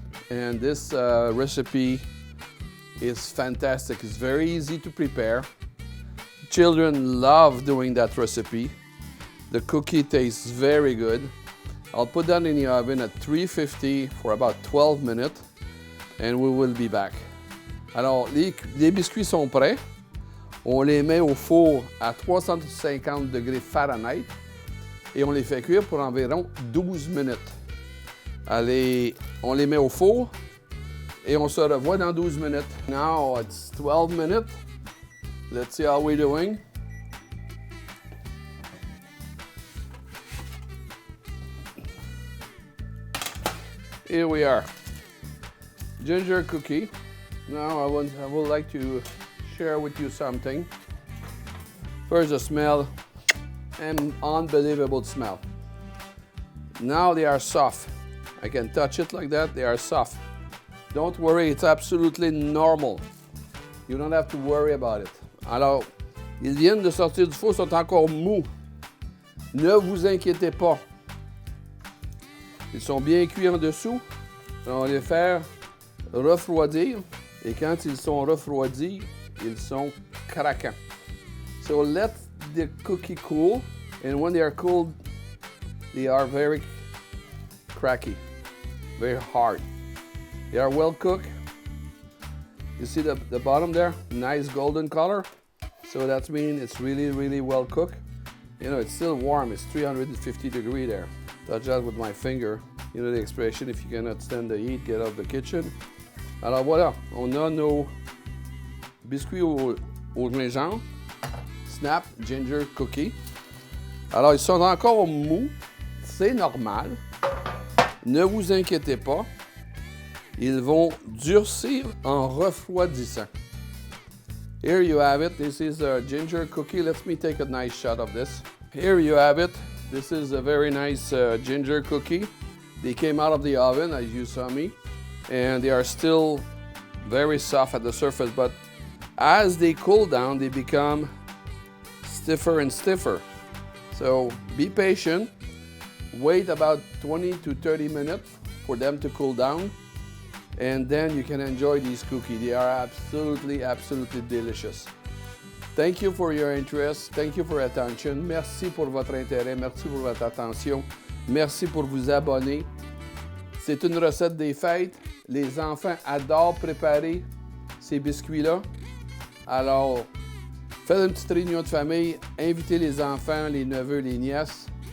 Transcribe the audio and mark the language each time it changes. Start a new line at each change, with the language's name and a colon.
English: And this recipe is fantastic. It's very easy to prepare. Children love doing that recipe. The cookie tastes very good. I'll put that in the oven at 350 for about 12 minutes, and we will be back.
French: Alors, les biscuits sont prêts. On les met au four à 350 degrés Fahrenheit et on les fait cuire pour environ 12 minutes. Allez, on les met au four et on se revoit dans 12 minutes.
English: Now it's 12 minutes. Let's see how we're doing. Here we are. Ginger cookie. Now I would like to share with you something. First, the smell, an unbelievable smell. Now they are soft. I can touch it like that, they are soft. Don't worry, it's absolutely normal. You don't have to worry about it.
French: Alors, Ils viennent de sortir du four, sont encore mous. Ne vous inquiétez pas. Ils sont bien cuits en dessous. On va les faire refroidir. Et quand ils sont refroidis, ils sont craquants.
English: So let the cookie cool. And when they are cooled, they are very cracky, very hard. They are well cooked. You see the bottom there? Nice golden color. So that means it's really, really well cooked. You know, it's still warm. It's 350 degrees there. Touch that with my finger. You know the expression, if you cannot stand the heat, get out of the kitchen.
French: Alors voilà, on a nos biscuits au gingembre,
English: snap ginger cookie.
French: Alors ils sont encore mous, c'est normal. Ne vous inquiétez pas, ils vont durcir en refroidissant.
English: Here you have it. This is a ginger cookie. Let me take a nice shot of this. Here you have it. This is a very nice ginger cookie. They came out of the oven, as you saw me, and they are still very soft at the surface, but as they cool down, they become stiffer and stiffer. So be patient. Wait about 20 to 30 minutes for them to cool down, and then you can enjoy these cookies. They are absolutely, absolutely delicious. Thank you for your interest. Thank you for your attention.
French: Merci pour votre intérêt. Merci pour votre attention. Merci pour vous abonner. C'est une recette des fêtes. Les enfants adorent préparer ces biscuits-là. Alors, faites une petite réunion de famille. Invitez les enfants, les neveux, les nièces.